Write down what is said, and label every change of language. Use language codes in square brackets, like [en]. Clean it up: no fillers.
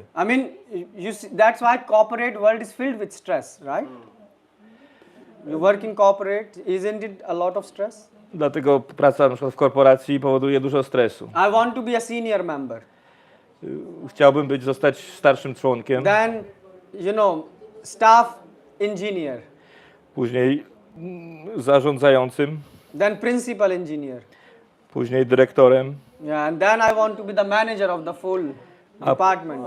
[en] I mean, that's why corporate world is filled with stress, right? You work in corporate, isn't it a lot of stress? [pl] Dlatego praca na przykład w korporacji powoduje dużo stresu. [en] I want to be a senior member. [pl] Chciałbym zostać starszym członkiem. [en] Then, staff engineer. [pl] Później zarządzającym. [en] Then principal engineer. [pl] Później dyrektorem. [en] Yeah, and then I want to be the manager of the full department.